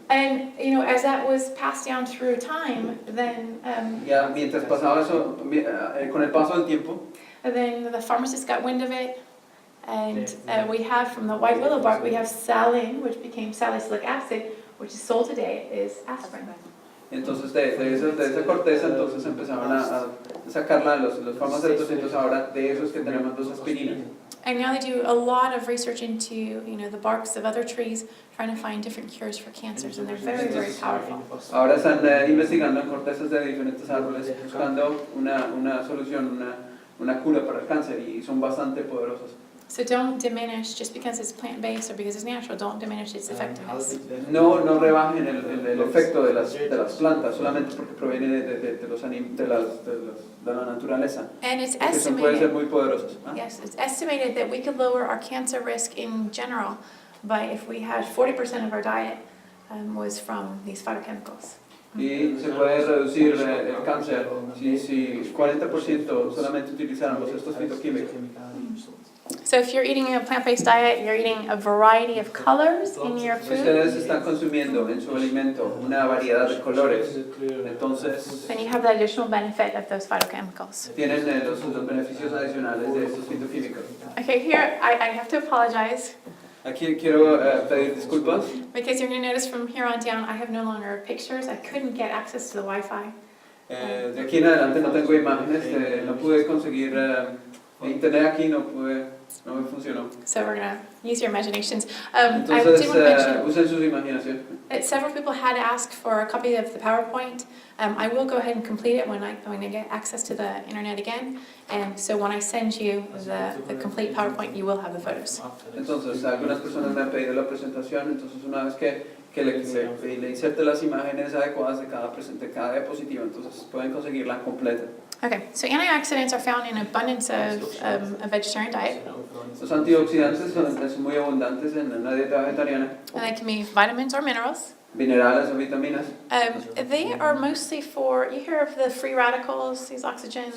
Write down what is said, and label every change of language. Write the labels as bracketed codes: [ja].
[en] And you know, as that was passed down through time, then [es] Ya mientras pasaba eso, con el paso del tiempo, [en] then the pharmacists got wind of it, and we have from the white willow bark we have salin, which became salicylic acid, which is sold today is aspirin. [es] entonces de esa corteza entonces empezaban a sacarla los farmacéuticos, entonces ahora de esos que tenemos dos aspirinas. [en] And now they do a lot of research into, you know, the barks of other trees, trying to find different cures for cancers, and they're very, very powerful. [es] Ahora están investigando en cortezas de diferentes árboles, buscando una solución, una cura para el cáncer, y son bastante poderosos. [en] So don't diminish, just because it's plant-based or because it's natural, don't diminish its effectiveness. [es] No rebajen el efecto de las plantas solamente porque proviene de la naturaleza. [en] And it's [es] Porque son, pueden ser [en] estimated, [es] muy poderosos. [en] yes, it's estimated that we could lower our cancer risk in general by if we had 40% of our diet was from these phytochemicals. [es] Y se puede reducir el cáncer si 40% solamente utilizáramos estos fitoquímicos. [en] So if you're eating a plant-based diet, you're eating a variety of colors in your [es] Si [en] food, [es] ustedes están consumiendo en su alimento una variedad de colores, entonces [en] then you have the additional benefit of those phytochemicals. [es] tienen los beneficios adicionales de estos fitoquímicos. [en] Okay, here I have to apologize [es] Aquí quiero pedir disculpas. [en] because you're going to notice from here on down I have no longer pictures. I couldn't get access to the Wi-Fi. [es] De aquí en adelante no tengo imágenes, no pude conseguir internet aquí, no me funcionó. [en] So we're going to use your imaginations. I did want [es] Entonces [en] to mention [es] usen su imaginación. [en] that several people had asked for a copy of the PowerPoint. I will go ahead and complete it when I get access to the internet again. And so when I send you the complete PowerPoint, you will have the photos. [es] Entonces algunas personas me han pedido la presentación, entonces una vez que le inserte las imágenes adecuadas de cada diapositiva, entonces pueden conseguirla completa. [en] Okay, so antioxidants are found in abundance of a vegetarian diet. [es] Los antioxidantes son muy abundantes en una dieta vegetariana, [en] And they can be vitamins or minerals. [es] minerales o vitaminas. [en] They are mostly for, you hear of the free radicals, these oxygens